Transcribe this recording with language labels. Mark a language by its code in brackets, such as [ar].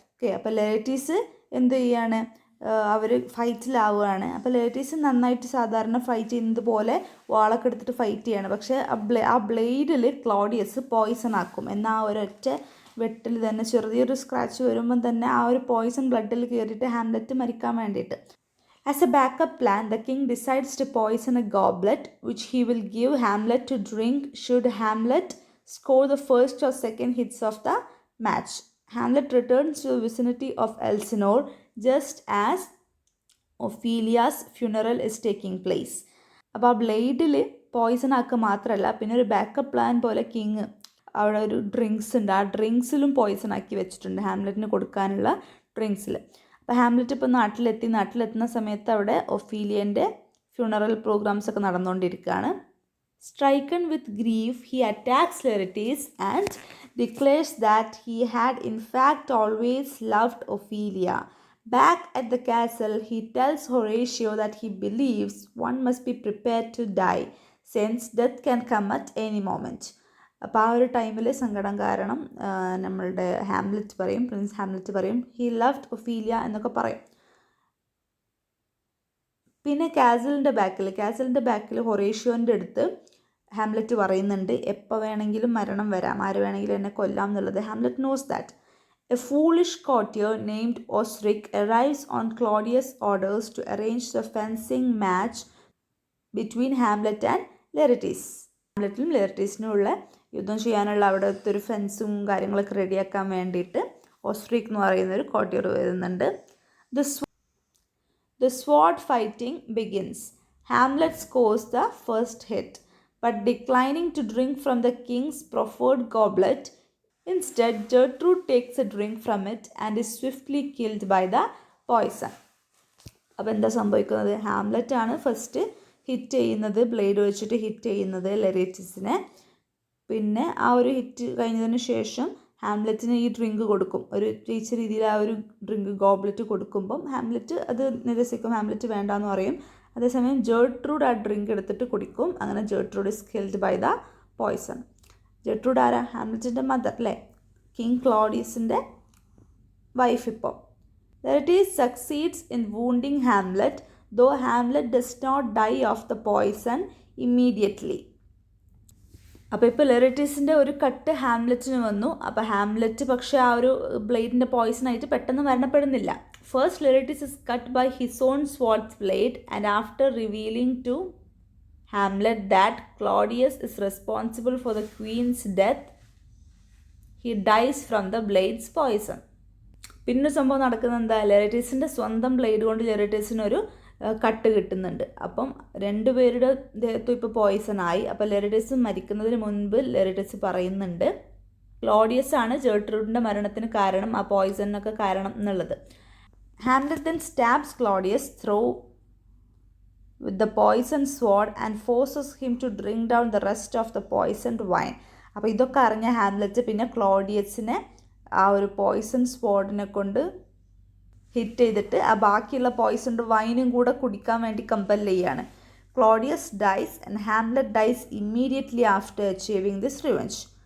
[ml] Okay, അപ്പോൾ ലെയറ്റീസ് എന്ത് ചെയ്യാണ്, അവർ ഫൈറ്റിലാവുകയാണ്. അപ്പോൾ ലെയറ്റീസ് നന്നായിട്ട് സാധാരണ ഫൈറ്റ് ചെയ്യുന്നത് പോലെ വാളൊക്കെ എടുത്തിട്ട് ഫൈറ്റ് ചെയ്യാണ്. പക്ഷേ ആ ബ്ലേഡിൽ ക്ലോഡിയസ് പോയിസൺ ആക്കും. എന്നാൽ ആ ഒരൊറ്റ വെട്ടിൽ തന്നെ ചെറിയൊരു സ്ക്രാച്ച് വരുമ്പം തന്നെ ആ ഒരു പോയിസൺ ബ്ലഡിൽ കയറിയിട്ട് ഹാംലെറ്റ് മരിക്കാൻ വേണ്ടിയിട്ട്. [en] As a backup plan, the king decides to poison a goblet, which he will give Hamlet to drink should Hamlet score the first or second hits of the match. Hamlet returns to the vicinity of Elsinore just as Ophelia's funeral is taking place. [ml] അപ്പോൾ ആ ബ്ലേഡിൽ Poisson ആക്കുക മാത്രമല്ല, പിന്നെ ഒരു backup plan പോലെ king അവിടെ ഒരു drinks ഉണ്ട്, ആ ഡ്രിങ്ക്സിലും പോയിസൺ ആക്കി വെച്ചിട്ടുണ്ട് ഹാംലെറ്റിന് കൊടുക്കാനുള്ള ഡ്രിങ്ക്സിൽ. അപ്പോൾ ഹാംലെറ്റ് ഇപ്പോൾ നാട്ടിലെത്തുന്ന സമയത്ത് അവിടെ ഒഫീലിയൻ്റെ ഫ്യൂണറൽ പ്രോഗ്രാംസ് ഒക്കെ നടന്നുകൊണ്ടിരിക്കുകയാണ്. [en] Stricken with grief, he attacks Laertes and declares that he had in fact always loved Ophelia. Back at the castle, he tells Horatio that he believes one must be prepared to die, since death can come at any moment. [ml] അപ്പോൾ ആ ഒരു ടൈമിൽ സങ്കടം കാരണം നമ്മളുടെ Prince Hamlet പറയും [en] he loved Ophelia [ml] എന്നൊക്കെ പറയും. പിന്നെ കാസലിൻ്റെ ബാക്കിൽ ഹൊറേഷ്യോൻ്റെ അടുത്ത് ഹാംലെറ്റ് പറയുന്നുണ്ട് എപ്പോൾ വേണമെങ്കിലും മരണം വരാം, ആര് വേണമെങ്കിലും എന്നെ കൊല്ലാം എന്നുള്ളത്. [en] Hamlet knows that. A foolish courtier named Osric arrives on Claudius' orders to arrange the fencing match between Hamlet and Laertes. [ml] ഹാംലെറ്റിനും ലെയർട്ടീസിനും ഉള്ള യുദ്ധം ചെയ്യാനുള്ള അവിടുത്തെ ഒരു ഫെൻസും കാര്യങ്ങളൊക്കെ റെഡിയാക്കാൻ വേണ്ടിയിട്ട് ഓസ്ട്രിക് എന്ന് പറയുന്ന ഒരു കോട്ടിയർ വരുന്നുണ്ട്. [en] The sword fighting begins. Hamlet scores the first hit, but declining to drink from the king's proffered goblet, instead Gertrude takes a drink from it and is swiftly killed by the poison. [ml] അപ്പോൾ എന്താ സംഭവിക്കുന്നത്? Hamlet ആണ് first hit ചെയ്യുന്നത്, blade വെച്ചിട്ട് hit ചെയ്യുന്നത് ലെറേറ്റസിനെ. പിന്നെ ആ ഒരു ഹിറ്റ് കഴിഞ്ഞതിന് ശേഷം ഹാംലെറ്റിന് ഈ ഡ്രിങ്ക് കൊടുക്കും. ഒരു ജയിച്ച രീതിയിൽ ആ ഒരു ഡ്രിങ്ക് ഗോബ്ലെറ്റ് കൊടുക്കുമ്പം ഹാംലെറ്റ് അത് നിരസിക്കും, ഹാംലെറ്റ് വേണ്ടാന്ന് പറയും. അതേസമയം ജെർട്രൂഡ് ആ ഡ്രിങ്ക് എടുത്തിട്ട് കുടിക്കും. അങ്ങനെ [en] Gertrude is killed by the poison. [ml] Gertrude ആരാ? ഹാംലെറ്റിൻ്റെ മദർ അല്ലേ, കിങ് ക്ലോഡിയസിൻ്റെ വൈഫ്. ഇപ്പോൾ [en] Laertes succeeds in wounding Hamlet, though Hamlet does not die of the poison immediately. [ml] അപ്പോൾ ഇപ്പോൾ ലെറേറ്റീസിൻ്റെ ഒരു കട്ട് ഹാംലെറ്റിന് വന്നു. അപ്പോൾ ഹാംലെറ്റ് പക്ഷേ ആ ഒരു ബ്ലേഡിൻ്റെ പോയ്സണായിട്ട് പെട്ടെന്ന് മരണപ്പെടുന്നില്ല. [en] First Laertes is cut by his own sword blade and after revealing to Hamlet that Claudius is responsible for the queen's death, he dies from the blade's poison. [ml] പിന്നെ സംഭവം നടക്കുന്നത് എന്താ? ലെറേറ്റീസിൻ്റെ സ്വന്തം ബ്ലേഡ് കൊണ്ട് ലെറേറ്റീസിനൊരു കട്ട് കിട്ടുന്നുണ്ട്. അപ്പം രണ്ടുപേരുടെ ദേഹത്തും ഇപ്പോൾ പോയ്സൺ ആയി. അപ്പോൾ ലെറേറ്റീസ് മരിക്കുന്നതിന് മുൻപ് ലെറേറ്റീസ് പറയുന്നുണ്ട് ക്ലോഡിയസ് ആണ് ജെർട്രൂഡിൻ്റെ മരണത്തിന് കാരണം, ആ പോയ്സണിനൊക്കെ കാരണം എന്നുള്ളത്. [en] Hamlet then stabs Claudius through with the poisoned sword and forces him to drink down the rest of the poisoned wine. [ml] അപ്പോൾ ഇതൊക്കെ അറിഞ്ഞ ഹാംലെറ്റ് പിന്നെ ക്ലോഡിയസിനെ ആ ഒരു പോയ്സൺ സ്വാഡിനെ കൊണ്ട് ഹിറ്റ് ചെയ്തിട്ട് ആ ബാക്കിയുള്ള പോയ്സൺഡ് വൈനും കൂടെ കുടിക്കാൻ വേണ്ടി കമ്പൽ ചെയ്യാണ്. [en] Claudius dies and Hamlet dies immediately after achieving this revenge.